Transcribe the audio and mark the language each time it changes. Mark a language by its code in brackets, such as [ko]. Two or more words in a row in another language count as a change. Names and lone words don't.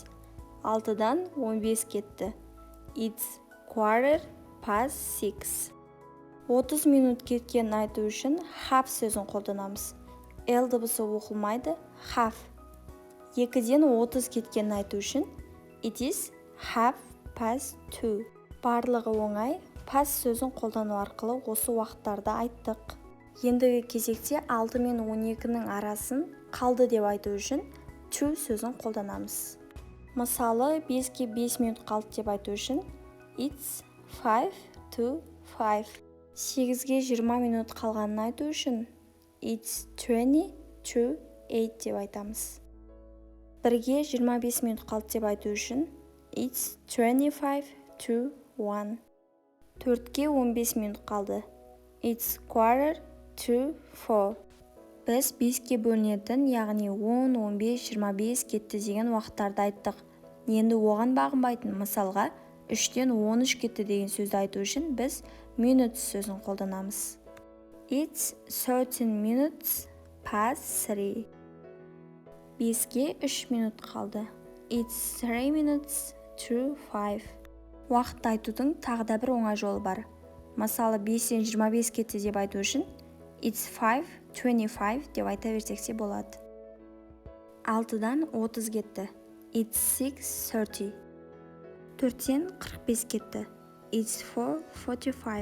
[kk] 6-дан 15 кетті. [en] It's quarter past 6. [kk] 30 минут кеткенін айту үшін half сөзін қолданамыз. L дыбысы оқылмайды, half. 2-ден 30 кеткенін айту үшін [en] it is half past 2. [kk] Барлығы оңай. Past сөзін қолдану арқылы осы уақыттарды айттық. Ендігі кезекте 6 мен 12-ның арасын қалды деп айту үшін to сөзін қолданамыз. Мысалы, 5-ке 5 минут қалды деп айту үшін [en] it's 5 to 5. [kk] 8-ге 20 минут қалғанын айту үшін [en] it's 20 to 8 [kk] деп айтамыз. 1-ге 25 минут қалды деп айту үшін [en] it's 25 to 1. [kk] 4-ке 15 минут қалды. [en] It's quarter to 4. [kk] Біз 5-ке бөлінетін, яғни 10, 15, 25 кетті деген уақыттарды айттық. Енді оған бағынбайтын мысалға 3-тен 13 кетті деген сөзді айту үшін біз minutes сөзін қолданамыз. [en] It's 13 minutes past 3. [kk] 5-ке 3 минут қалды. [en] It's 3 minutes to 5. [kk] Уақытты айтудың тағы да бір оңай жолы бар. Мысалы, 5-тен 25 кетті деп айту үшін [en] it's 5:25 [kk] деп айта берсек те болады. 6-дан 30 кетті. It's 6:30. 4-тен 45 кетті. It's 4:45.